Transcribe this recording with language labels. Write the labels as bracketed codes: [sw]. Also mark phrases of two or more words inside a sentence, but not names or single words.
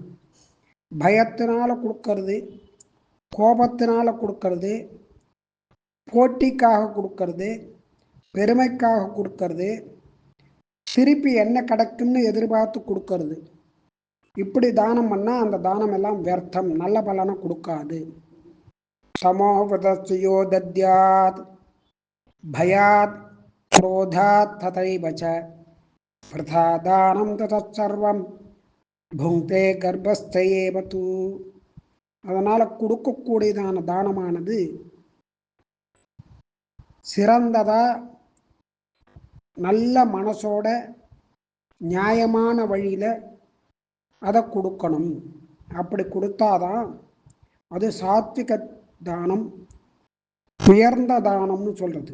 [ta] பயத்தினால கொடுக்கறது, கோபத்தினால கொடுக்கறது, போட்டிக்காக கொடுக்கறது, பெருமைக்காக கொடுக்கறது, திருப்பி என்ன கிடைக்கும்னு எதிர்பார்த்து கொடுக்கறது, இப்படி தானம் பண்ணால் அந்த தானம் எல்லாம் வியர்த்தம், நல்ல பலனை கொடுக்காது. [sa] तमोवतस्यो दद्यात् भयात् क्रोधात् तथैव च वृथा दानं तत्सर्वं भुङ्क्ते गर्भस्थ एव तु. [ta] அதனால் கொடுக்கக்கூடியதான தானமானது சிறந்ததா, நல்ல மனசோட நியாயமான வழியில் அதை கொடுக்கணும். அப்படி கொடுத்தாதான் அது சாத்விக தானம், உயர்ந்த தானம்னு சொல்கிறது.